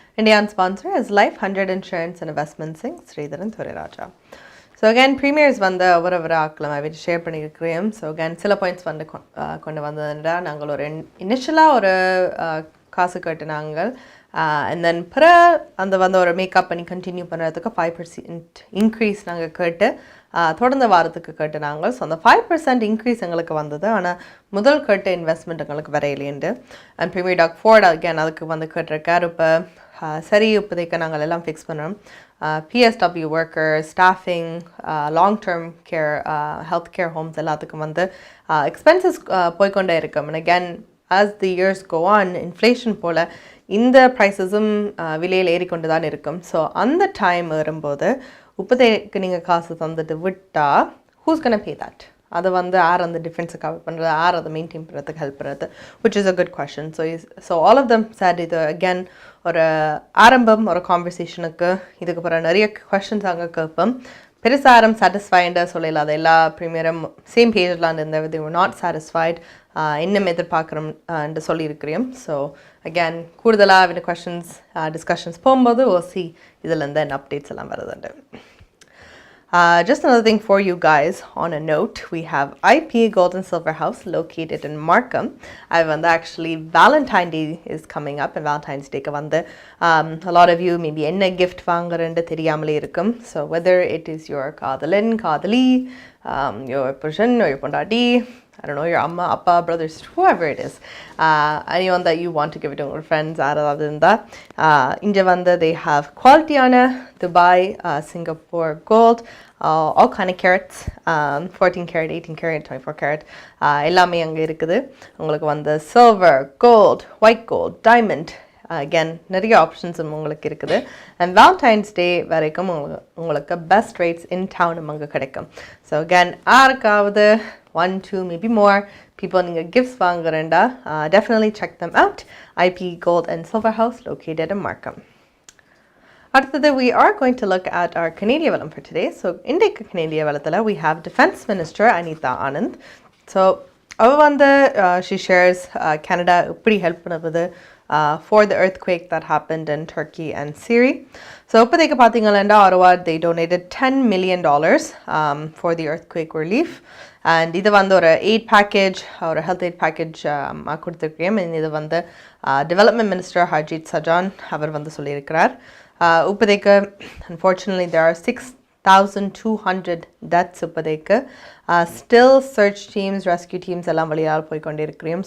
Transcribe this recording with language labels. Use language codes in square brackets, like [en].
[en] Indian sponsor is Life 100 Insurance and Investments Inc. Sridharan Thoriraja. [ta] So again, premiers வந்து ஒவ்வொரு ஆக்கில் அவரை share பண்ணியிருக்கிறேன். So again சில points வந்து கொண்டு வந்ததுன்றா நாங்கள் ஒரு இனிஷியலாக ஒரு காசு கட்டினாங்க. அண்ட் தென் பிற அந்த வந்து ஒரு மேக்கப் பண்ணி கண்டினியூ பண்ணுறதுக்கு 5% இன்க்ரீஸ் நாங்கள் கேட்டு தொடர்ந்த வாரத்துக்கு கேட்டுனாங்க. ஸோ அந்த 5% இன்க்ரீஸ் எங்களுக்கு வந்தது. ஆனால் முதல் கேட்ட இன்வெஸ்ட்மெண்ட் எங்களுக்கு வரையிலேண்டு. And premier talk fort again அதுக்கு வந்து கேட்டிருக்கார். இப்போ சரி இப்போதைக்கு நாங்கள் எல்லாம் ஃபிக்ஸ் பண்ணுறோம். PSW worker, staffing, long term care, health care Holmes எல்லாத்துக்கும் வந்து எக்ஸ்பென்சஸ் போய்கொண்டே இருக்கும். And again [en] as the years go on, [ta] inflation போல் இந்த ப்ரைஸஸும் விலையில் ஏறிக்கொண்டு தான் இருக்கும். ஸோ அந்த டைம் வரும்போது இப்போதைக்கு நீங்கள் காசு தந்துட்டு விட்டால் [en] who's gonna pay that? [ta] அதை வந்து யார் அந்த டிஃப்ரென்ஸை கவர் பண்ணுறது, யார் அதை மெயின்டைன் பண்ணுறதுக்கு ஹெல்ப் பண்ணுறது, [en] which is a good question. [ta] So all of them said இது again ஒரு ஆரம்பம், ஒரு கான்வர்சேஷனுக்கு. இதுக்கு பிறகு நிறைய கொஷின்ஸ் அங்கே கேட்போம். பெருசாக யாரும் சாட்டிஸ்ஃபைடு சொல்லல. அது எல்லா ப்ரீமியரும் சேம் பேஜ்லாம் இருந்தது. [en] they were not satisfied. [ta] இன்னும் எதிர்பார்க்குறோம் என்று சொல்லியிருக்கிறோம். ஸோ அகேன் கூடுதலாக இந்த கொஷின்ஸ் டிஸ்கஷன்ஸ் போகும்போது ஓசி இதிலேருந்து என்ன அப்டேட்ஸ் எல்லாம் வருதுண்டு. [en] Just another thing for you guys on a note, we have IP Gold and Silver House located in Markham. Actually Valentine's Day is coming up, and Valentine's Day a lot of you maybe [ta] enna gift vaangrende theriyamale irukum. [en] So whether it is your [ta] kaadalin, kaadali, [en] your person or your pondati, I don't know, your amma, appa, brothers, whoever it is, anyone that you want to give it to your friends, other than that, they have quality on Dubai, Singapore gold, all kind of carats, 14 carat, 18 carat, 24 carat, [ta] எல்லாமே அங்கே இருக்குது. உங்களுக்கு வந்து silver, gold, white gold, diamond, again நிறைய options உங்களுக்கு இருக்குது. And Valentine's டே வரைக்கும் உங்களுக்கு பெஸ்ட் ரேட்ஸ் இன் டவுன் அங்கே கிடைக்கும். ஸோ அகேன் யாருக்காவது 1, 2, [en] maybe more people [ta] நீங்கள் gifts வாங்குறேன்டா [en] definitely check them out. IP Gold and Silver House located in Markham. [ta] அடுத்தது [en] we are going to look at our Canadian வளம் for today. So இன்றைக்கு Canadian வளத்தில் we have Defense Minister Anita Anand. So அவள் வந்து she shares Canada [ta] எப்படி help பண்ணுவது [en] for the earthquake that happened in Turkey and Syria. So [ta] இப்போதைக்கு பார்த்தீங்கன்னா [en] Ottawa, they donated $10 million for the earthquake relief. And இது வந்து ஒரு aid package, ஒரு health aid package கொடுத்துருக்கேன். [ta] இது வந்து development minister Harjit Sajjan அவர் வந்து சொல்லியிருக்கிறார். [en] இப்போதைக்கு unfortunately there are 6,200 deaths இப்போதைக்கு. Still search teams, rescue teams எல்லாம் வழியால் போய்கொண்டிருக்கிறோம்.